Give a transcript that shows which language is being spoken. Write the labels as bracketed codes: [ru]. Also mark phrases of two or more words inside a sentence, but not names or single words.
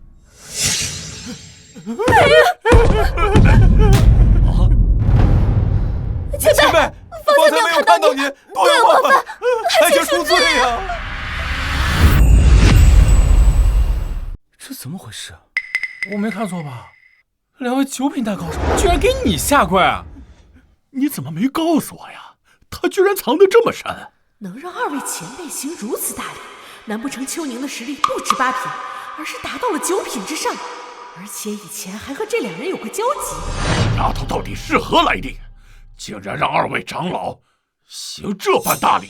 [zh] 前輩，方才沒有看到您，多有冒犯，還請恕罪呀！這怎麼回事？我沒看錯吧？兩位九品大高手居然給你下跪啊！你怎麼沒告訴我呀？他居然藏得這麼深，能讓二位前輩行如此大禮，難不成秋寧的實力不止8品，而是達到了9品之上？而且以前還和這兩人有過交集。丫頭到底是何來歷？竟然讓二位長老行這般大禮！